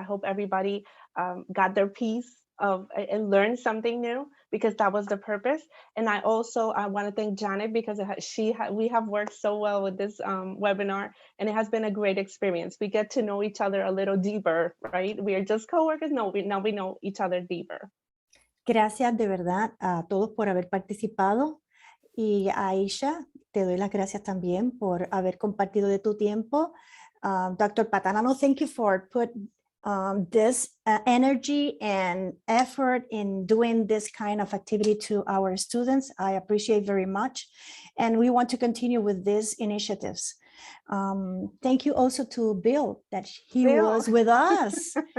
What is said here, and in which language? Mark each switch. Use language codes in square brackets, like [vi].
[en] I hope everybody got their piece of and learned something new, because that was the purpose. And I also want to thank Janet, because we have worked so well with this webinar, and it has been a great experience. We get to know each other a little deeper, right? We are just coworkers. No, now we know each other deeper. [es] Gracias de verdad a todos por haber participado, y a Aisha te doy las gracias también por haber compartido de tu tiempo. [en] Dr. Patanano, thank you for put this energy and effort in doing this kind of activity to our students. I appreciate very much, and we want to continue with these initiatives. Thank you also to Bill, that he was with us.